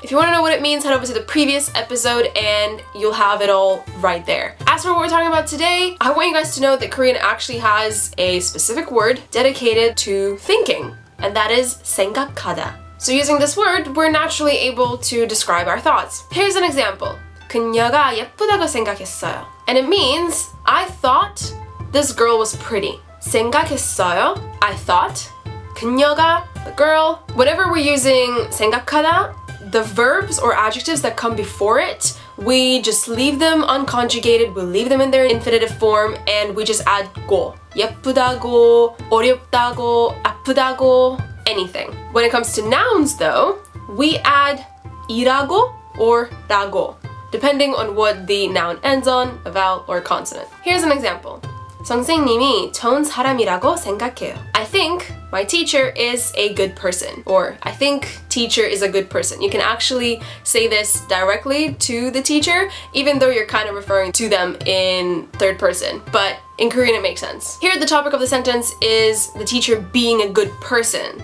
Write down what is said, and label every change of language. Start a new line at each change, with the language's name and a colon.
English: If you want to know what it means, head over to the previous episode and you'll have it all right there. As for what we're talking about today, I want you guys to know that Korean actually has a specific word dedicated to thinking, and that is 생각하다. So using this word, we're naturally able to describe our thoughts. Here's an example.
Korean: 그녀가 예쁘다고 생각했어요.
English: And it means I thought this girl was pretty.
Korean: 생각했어요,
English: I thought.
Korean: 그녀가,
English: the girl. Whenever we're using 생각하다, the verbs or adjectives that come before it, we just leave them unconjugated, we leave them in their infinitive form, and we just add 고.
Korean: 예쁘다고, 어렵다고, 아프다고, anything.
English: When it comes to nouns though, we add 이라고 or 라고, depending on what the noun ends on, a vowel or a consonant. Here's an example.
Korean: 선생님이 좋은 사람이라고 생각해요.
English: I think my teacher is a good person, or I think teacher is a good person. You can actually say this directly to the teacher, even though you're kind of referring to them in third person, but in Korean it makes sense. Here the topic of the sentence is the teacher being a good person.